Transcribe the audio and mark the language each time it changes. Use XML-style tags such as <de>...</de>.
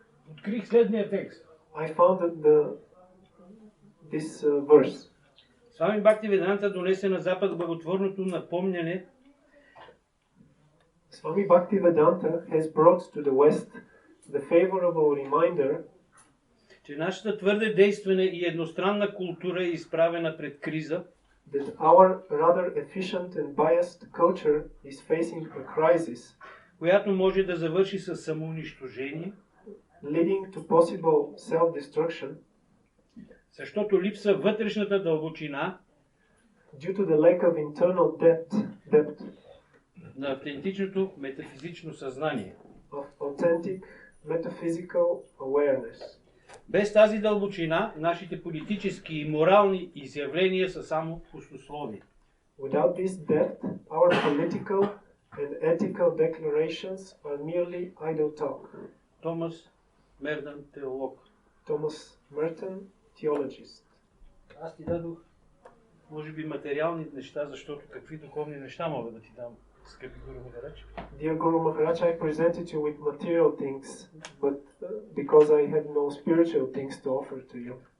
<bg>открих следния текст.</bg> <en>I found this verse.</en> <bg>Свами Бхактивиданта донесе на Запад благотворното напомняне.</bg> <en>Swami Bhaktivedanta has brought to the West the favorable reminder,</en> <bg>че нашата твърде действена и едностранна култура е изправена пред криза,</bg> <en>that our rather efficient and biased culture is facing a crisis,</en> <bg>която може да завърши с самоунищожение,</bg> <en>leading to possible self-destruction,</en> <bg>защото липса вътрешната дълбочина</bg> <en>due to the lack of internal depth</en> <bg>на автентичното метафизично съзнание.</bg> <en>of authentic metaphysical awareness.</en> <bg>Без тази дълбочина, нашите политически и морални изявления са само пустословие.</bg> <en>Without this depth, our political and ethical declarations are merely idle talk.</en> <bg>Томас Мердън, теолог.</bg> <en>Thomas Merton, theologist.</en> <bg>Аз ти дадох, може би, материални неща, защото какви духовни неща мога да ти дам, скъпи Гуру Махарадж.</bg> <en>Dear Guru Maharaj, I presented you with material things, but because I have no spiritual things to offer to you.</en>